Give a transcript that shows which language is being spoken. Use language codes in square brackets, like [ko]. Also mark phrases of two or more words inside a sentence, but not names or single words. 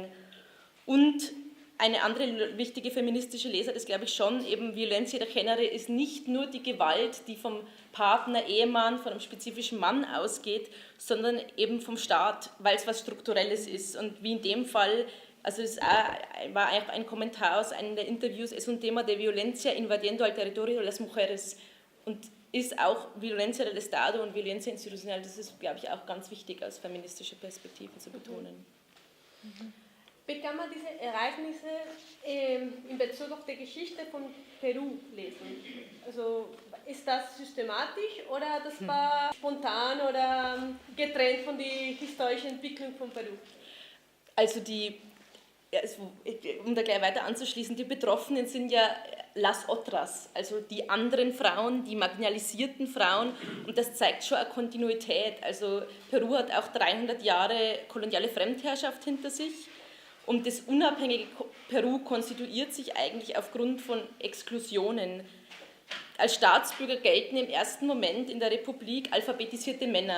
[de] Und eine andere wichtige feministische Lesart ist, glaube ich, schon eben, [es] Violencia de Género [de] ist nicht nur die Gewalt, die vom Partner, Ehemann, von einem spezifischen Mann ausgeht, sondern eben vom Staat, weil es was Strukturelles ist. Und wie in dem Fall, also es war eigentlich ein Kommentar aus einem der Interviews, es ist ein Thema [es] de violencia invadiendo al territorio de las mujeres, [de] und ist auch [es] Violencia del Estado [de] und [es] Violencia institucional. [de] Das ist, glaube ich, auch ganz wichtig aus feministischer Perspektive zu betonen. Wie kann man diese Ereignisse in Bezug auf die Geschichte von Peru lesen? Also ist das systematisch oder das war spontan oder getrennt von der historischen Entwicklung von Peru? Also um da gleich weiter anzuschließen, die Betroffenen sind ja [es] las otras, [de] also die anderen Frauen, die marginalisierten Frauen, und das zeigt schon eine Kontinuität. Also Peru hat auch 300 Jahre koloniale Fremdherrschaft hinter sich und das unabhängige Peru konstituiert sich eigentlich aufgrund von Exklusionen. Als Staatsbürger gelten im ersten Moment in der Republik alphabetisierte Männer.